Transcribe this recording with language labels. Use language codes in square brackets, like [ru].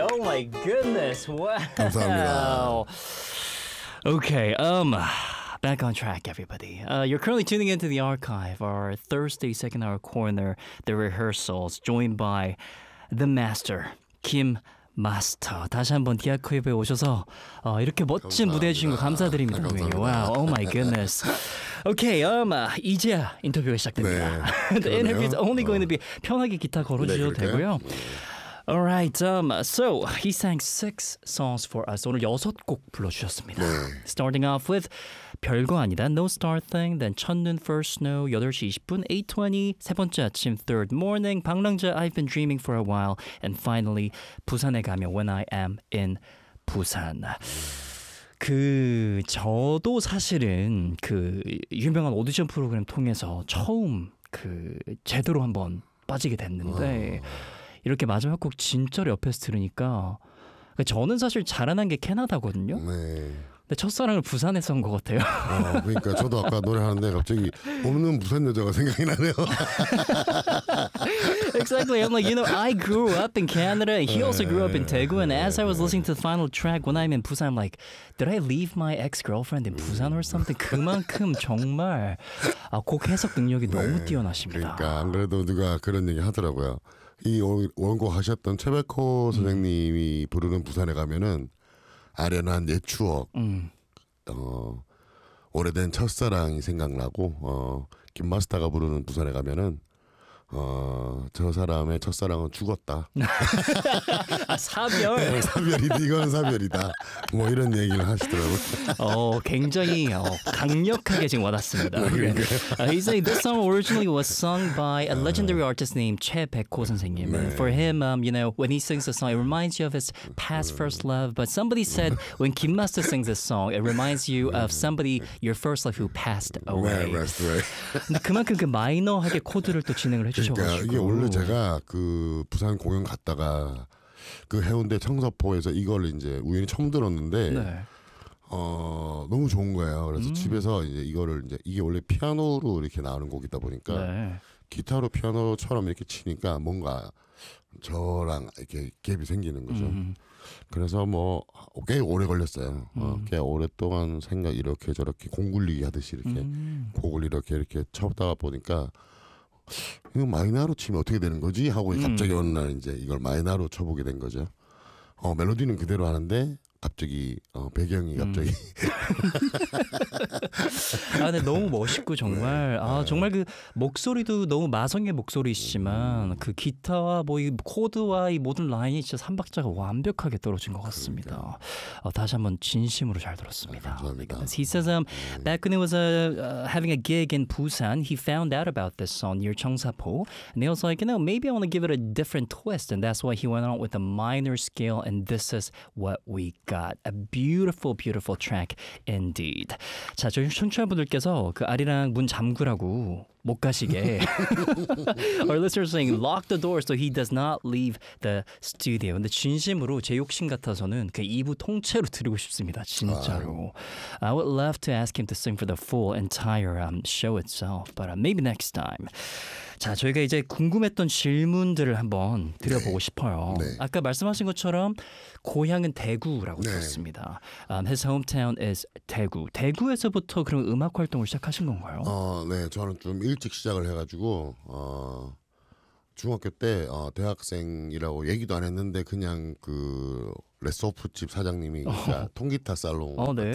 [en] Oh my goodness, wow. Okay, back on track, everybody. You're currently tuning into the archive, our Thursday second hour corner, the rehearsals, joined by the master, Kim Master. [ko] 다시 한번 디아코에 오셔서 이렇게 멋진 감사합니다. 무대 해주신 거 감사드립니다. 감사합니다. [en] Wow, oh my goodness. Okay, [ko] 이제야 인터뷰가 시작됩니다. 네, [en] the interview is only going to be [ko] 편하게 기타 걸어주셔도 네, 되고요. [en] Alright, so he sang six songs for us. [ko] 오늘 여섯 곡 불러주셨습니다. 네. [en] Starting off with 별거 아니다, No Star Thing, then 첫눈, First Snow, 8시 20분, 8:20, 세 번째 아침, Third Morning, 방랑자, I've Been Dreaming for a While, and finally, 부산에 가면, When I Am in Busan. [ko] 그 저도 사실은 그 유명한 오디션 프로그램 통해서 처음 그 제대로 한번 빠지게 됐는데 이렇게 마지막 곡 진짜로 옆에서 들으니까 저는 사실 자라난 게 캐나다거든요. 네. 근데 첫사랑을 부산에서 온 것 같아요. 그러니까 저도 아까 노래하는데 갑자기 없는 부산 여자가 생각이 나네요. [en] Exactly. I'm like, you know, I grew up in Canada and he also grew up in Daegu. And as I was listening to the final track, when I'm in Busan, I'm like, did I leave my ex-girlfriend in Busan or something? [ko] 그만큼 정말 곡 해석 능력이 너무 뛰어나십니다. 그러니까 안 그래도 누가 그런 얘기 하더라고요. 이 원곡 하셨던 최백호 선생님이 부르는 부산에 가면은 아련한 옛 추억, 오래된 첫사랑이 생각나고, 김마스터가 부르는 부산에 가면은 저 사람의 첫사랑은 죽었다. 사별. 사별이다. 이건 사별이다. 뭐 이런 얘기를 하시더라고요. 굉장히 강력하게 지금 와닿습니다. 그러니까요. [en] He's saying this song originally was sung by a legendary artist named 최백호 선생님. [ko] 네. [en] For him, you know, when he sings the song, it reminds you of his past first love. But somebody said when Kim Master sings this song, it reminds you of somebody, your first love who passed away. 네, passed away. [ko] 그만큼 그 마이너하게 코드를 또 진행을 그러니까 이게 원래 제가 그 부산 공연 갔다가 그 해운대 청사포에서 이걸 이제 우연히 처음 들었는데 네. 너무 좋은 거예요. 그래서 집에서 이제 이거를 이제 이게 원래 피아노로 이렇게 나오는 곡이다 보니까 네. 기타로 피아노처럼 이렇게 치니까 뭔가 저랑 이렇게 갭이 생기는 거죠. 그래서 뭐 꽤 오래 걸렸어요. 꽤 오랫동안 생각 이렇게 저렇게 공굴리기 하듯이 이렇게 곡을 이렇게 쳐다가 보니까 이거 마이너로 치면 어떻게 되는 거지? 하고 갑자기 어느 날 이제 이걸 마이너로 쳐보게 된 거죠. 멜로디는 그대로 하는데 갑자기 배경이 갑자기 아 근데 너무 멋있고 정말 네. 정말 그 목소리도 너무 마성의 목소리이지만 그 기타와 뭐 이 코드와 이 모든 라인이 진짜 3박자가 완벽하게 떨어진 것 같습니다. 다시 한번 진심으로 잘 들었습니다. 감사합니다. [en] He says back when he was having a gig in Busan, he found out about this song near Cheongsapo, and he was like, you know, maybe I want to give it a different twist, and that's why he went on with a minor scale, and this is what we got. A beautiful, beautiful track indeed. [ko] 자, 저희 청취자분들께서 그 아리랑 문 잠그라고 못 가시게 [en] Our listeners are saying lock the door so he does not leave the studio. [ko] 근데 진심으로 제 욕심 같아서는 그 2부 통째로 드리고 싶습니다. 진짜로. [en] I would love to ask him to sing for the full entire show itself, but maybe next time. [ko] 자, 저희가 이제 궁금했던 질문들을 한번 드려보고 싶어요. 네. 아까 말씀하신 것처럼 고향은 대구라고 네. 들었습니다. [en] His hometown is 대구. [ko] 대구에서부터 그럼 음악 활동을 시작하신 건가요? 네, 저는 좀 일찍 시작을 해가지고 중학교 때 대학생이라고 얘기도 안 했는데 그냥 그 레소프집 사장님이 통기타 살롱 같은